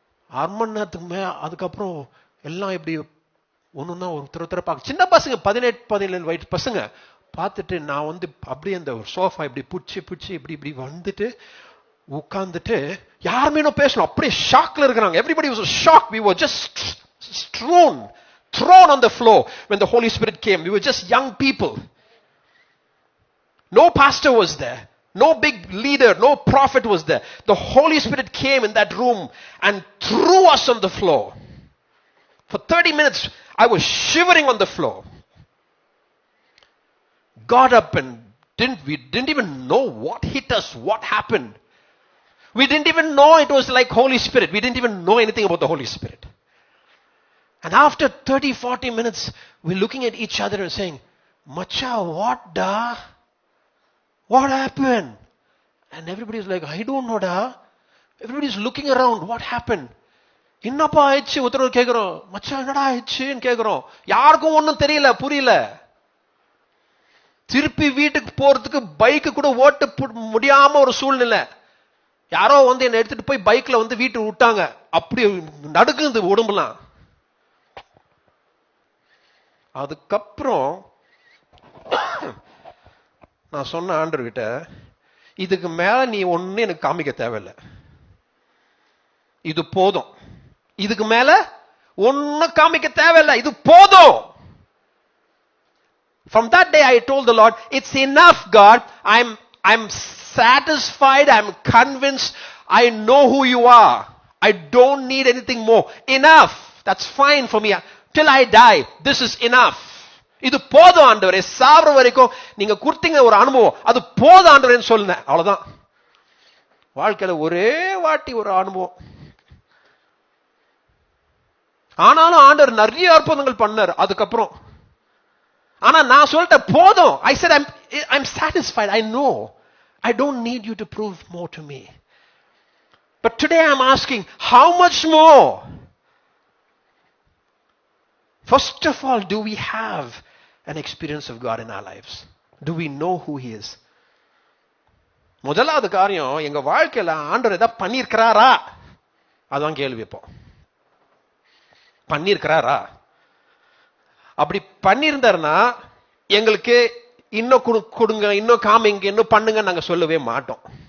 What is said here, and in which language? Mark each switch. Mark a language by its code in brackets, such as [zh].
[ta] அரை மணி நேரத்துக்கு அதுக்கப்புறம் எல்லாம் எப்படி ஒண்ணுன்னா ஒருத்தர பார்க்க சின்ன பசங்க 18-17 வயசு பசங்க பார்த்துட்டு நான் வந்து அப்படியே அந்த ஒரு சோஃபா இப்படி பிடிச்சி இப்படி வந்துட்டு உட்கார்ந்துட்டு யாருமே இன்னும் பேசணும், அப்படியே ஷாக்ல இருக்கிறாங்க. [en] Everybody was shocked. We were just thrown on the floor when the Holy Spirit came. We were just young people. No pastor was there. No big leader, no prophet was there. The Holy Spirit came in that room and threw us on the floor. For 30 minutes, I was shivering on the floor. got up and we didn't even know what hit us, what happened. We didn't even know it was like Holy Spirit. We didn't even know anything about the Holy Spirit. And after 30-40 minutes, we're looking at each other and saying, Macha, what da? What happened? And everybody's like, I don't know da. Everybody's looking around. What happened? [ta] என்னப்பா ஆயிடுச்சு ஒருத்தர் கேட்கிறோம். மச்சான் என்னடா ஆயிடுச்சுன்னு கேட்கிறோம். யாருக்கும் ஒன்றும் தெரியல, புரியல. திருப்பி வீட்டுக்கு போறதுக்கு பைக்கு கூட ஓட்ட முடியாம ஒரு சூழ்நிலை. யாரோ வந்து என்ன எடுத்துட்டு போய் பைக்ல வந்து வீட்டுக்கு விட்டாங்க. அப்படி நடுக்குது உடம்புலாம். அதுக்கப்புறம் நான் சொன்ன ஆண்டவர்கிட்ட, இதுக்கு மேல நீ ஒண்ணு எனக்கு காமிக்க தேவையில்லை, இது போதும். இதுக்கு மேல ஒண்ணு காமிக்க தேவையில்லை, இது போதும். [en] From that day I told the Lord, it's enough God. I'm satisfied, I'm convinced, I know who you are. I don't need anything more. Enough. That's fine for me. Till I die, this is enough. [ta] இது போதும் ஆண்டவரே, சாவற வரைக்கும் நீங்க கொடுத்தீங்க ஒரு அனுபவம், அது போதும் ஆண்டவரேன்னு சொன்னேன். அவ்வளவுதான். வாழ்க்கையில ஒரே வாட்டி ஒரு அனுபவம். ஆனாலும் ஆண்டவர் நிறைய அற்புதங்கள் பண்ணார் அதுக்கப்புறம். ஆனா நான் சொல்லிட்டேன் போதும். [en] I said I'm satisfied. I know. I don't need you to prove more to me. But today I'm asking, how much more? First of all, do we have an experience of God in our lives? Do we know who He is? [ta] முதலாவது காரியம், எங்க வாழ்க்கையில ஆண்டவர் ஏதாவது பண்ணியிருக்கிறாரா? அதான் கேள்வி. இப்போ பண்ணியிருக்கிறாரா? அப்படி பண்ணியிருந்தாருன்னா எங்களுக்கு இன்னும் கொடுங்க, இன்னும் காமிங்க, இன்னும் பண்ணுங்க நாங்க சொல்லவே மாட்டோம்.